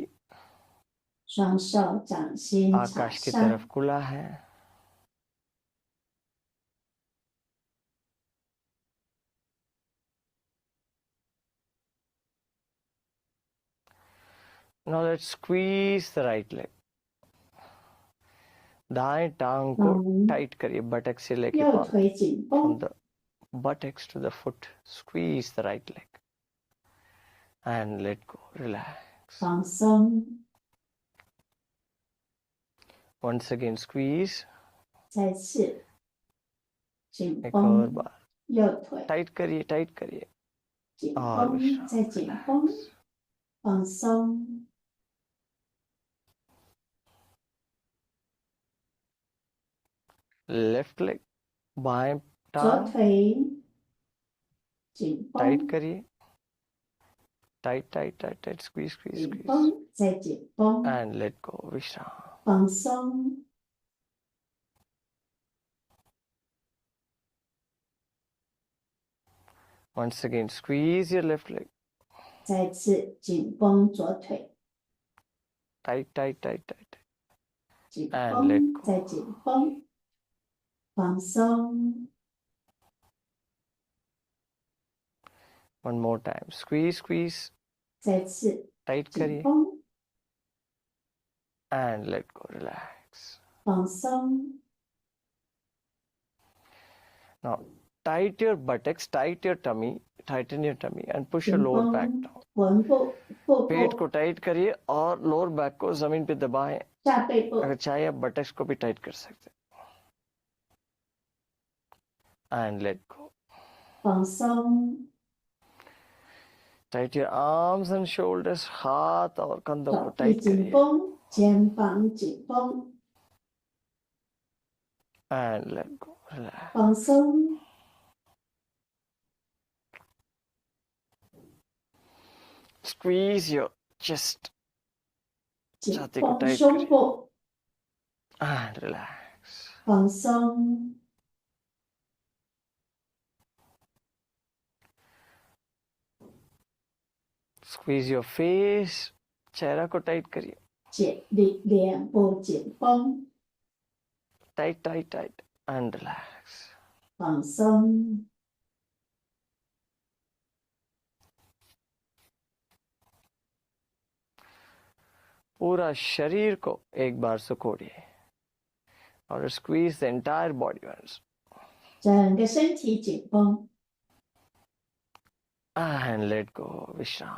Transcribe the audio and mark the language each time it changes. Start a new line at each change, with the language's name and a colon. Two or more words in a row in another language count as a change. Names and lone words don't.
Chinese: 双手掌心朝
Hindi: आकाश की
Chinese: 上，
Hindi: तरफ खुला है.
English: Now let's squeeze the right leg.
Hindi: दाएं टांग को टाइट करिए बटक से लेके
Chinese: 右
Hindi: पांव.
Chinese: 腿紧
English: From
Chinese: 绷，
English: the buttocks to the foot, squeeze the right leg. And let go, relax.
Chinese: 放松，
English: Once again, squeeze.
Chinese: 再次紧
Hindi: एक और
Chinese: 绷
Hindi: बार.
Chinese: 右腿，
Hindi: टाइट करिए.
Chinese: 紧
Hindi: और
Chinese: 绷
Hindi: विश्राम.
Chinese: 再紧绷，放松，
English: Left leg,
Hindi: बाएं
Chinese: 左
Hindi: टांग
Chinese: 腿紧
Hindi: टाइट
Chinese: 绷，
Hindi: करिए. टाइट.
English: Squeeze.
Chinese: 紧绷再紧绷，
English: And let go,
Hindi: विश्राम.
Chinese: 放松，
English: Once again, squeeze your left leg.
Chinese: 再次紧绷左腿，
English: Tight.
Chinese: 紧
English: And let
Chinese: 绷
English: go.
Chinese: 再紧绷，放松，
English: One more time. Squeeze.
Chinese: 再次
English: Tight
Chinese: 紧
Hindi: करिए.
Chinese: 绷，
English: And let go, relax.
Chinese: 放松，
English: Now, tight your buttocks, tighten your tummy and push your
Chinese: 紧
English: lower back
Chinese: 绷
English: down.
Chinese: 臀部、腹
Hindi: पेट
Chinese: 部、
Hindi: को टाइट करिए और
English: lower back
Hindi: को जमीन पे दबाएं.
Chinese: 下背部
Hindi: अगर चाहे आप बटक्स को भी टाइट कर सकते हैं.
English: And let go.
Chinese: 放松，
English: Tight your arms and shoulders.
Hindi: हाथ और कंधों को
Chinese: 手臂
Hindi: टाइट
Chinese: 紧
Hindi: करिए
Chinese: 绷，肩膀紧绷，
English: and let go. Relax.
Chinese: 放松，
English: Squeeze your chest.
Chinese: 紧
Hindi: छाती को
Chinese: 绷
Hindi: टाइट
Chinese: 胸
Hindi: करिए
Chinese: 部，
English: and relax.
Chinese: 放松，
English: Squeeze your face.
Hindi: चेहरा को टाइट करिए.
Chinese: 脸部紧绷，
English: Tight, tight, tight and relax.
Chinese: 放松，
Hindi: पूरा शरीर को एक बार सुकोड़िए और
English: squeeze the entire body once
Chinese: 整个身体紧绷，
English: and let go.
Hindi: विश्राम.